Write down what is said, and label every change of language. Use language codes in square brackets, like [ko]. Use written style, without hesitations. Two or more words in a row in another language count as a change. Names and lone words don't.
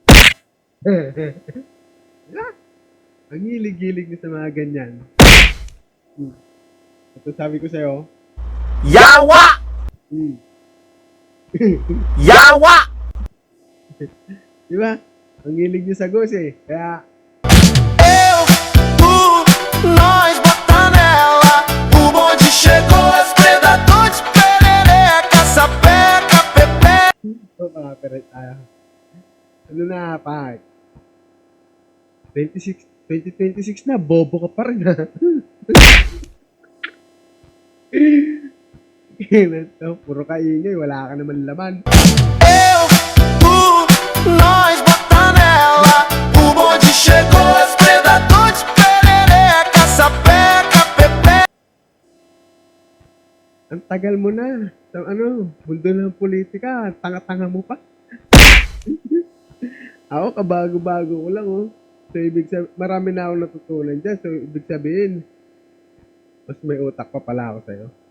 [tl] Ang hilig-hilig niya sa mga ganyan. Ito sabi ko sa'yo. Yawa! Yawa! Di ba? Ang hilig niya sa ghost eh. Kaya, [pt] Nós bota nela, o bonde chegou, escredador de perereca, sapeca, pepe. [tl] mga peret tayo. Ano na, Pak? 2026 na, bobo ka pa rin ha. Puro kaingay, wala ka naman laman. [pt] Nós bota nela, o bonde chegou, escredador de perereca, sapeca, pepe. [tl] Ang tagal mo na. Sa mundo ng politika, tanga-tanga mo pa. Ako, kabago-bago ko lang, oh. So, marami na akong natutunan dyan. So, ibig sabihin, mas may utak pa pala ako sa'yo.